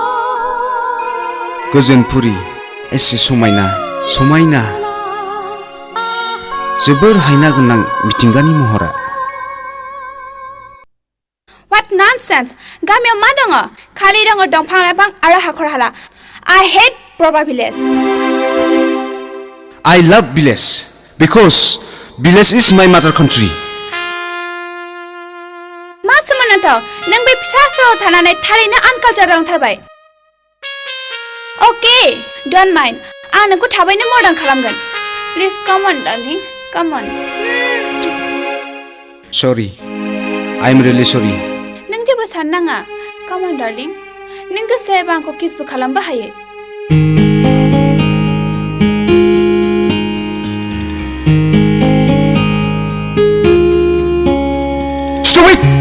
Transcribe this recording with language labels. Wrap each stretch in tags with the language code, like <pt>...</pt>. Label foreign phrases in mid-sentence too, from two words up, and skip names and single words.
<brx>गोजोनपुरि एसे समायना समायना जोबोर हायना गोनां मिथिंगानि महरा</brx> <en>What nonsense</en> <brx>गामियाव मा दङ खालि दङ दंफां लाइफां आरो हाखर हाला</brx> <en>I hate proper village I love village because village is my mother country</en> <brx>मा सोमोनांथाव नों बे फिसा सहराव थानानै थारैनो आनकालचार रोंथारबाय</brx> <en>Okay don't mind</en> <brx>आं नोंखौ थाबैनो मर्डान खालामगोन</brx> <en>Please come on darling come on Sorry I'm really sorry</en> <brx>नों जेबो साननाङा</brx> <en>Come on darling</en> <brx>नों गोसो जायोबा आंखौ किसबो खालामबो हायो</brx> <en>Stupid</en>